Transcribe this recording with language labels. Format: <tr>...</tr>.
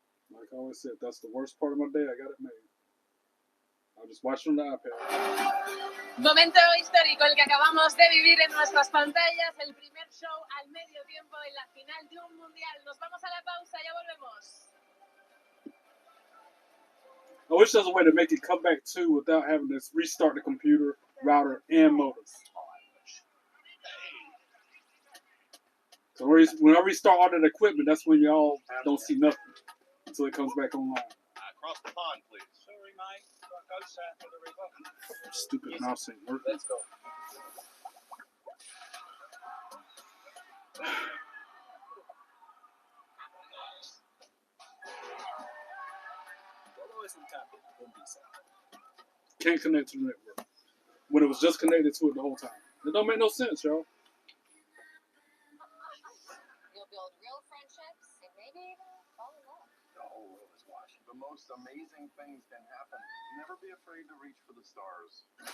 <en>Like I always said, that's the worst part of my day. I got it made. I'll just watch it on the iPad.</en> <es>Momento histórico el que acabamos de vivir en nuestras pantallas. El primer show al medio tiempo en la final de un mundial. Nos vamos a la pausa, ya volvemos.</es> <en>I wish there was a way to make it come back too without having to restart the computer, router, and motors. So when I restart all that equipment, that's when y'all don't see nothing. until it comes back online. Across the pond, please. Sorry, mate. Got to go south of the river. Stupid mouse ain't working. Let's go.</en> <es>Todo es un cambio con Visa.</es> <en>Can't connect to the network. When it was just connected to it the whole time. It don't make no sense, y'all. You'll build real friendships and maybe even fall in love. The whole world is watching. The most amazing things can happen. Never be afraid to reach for the stars.</en>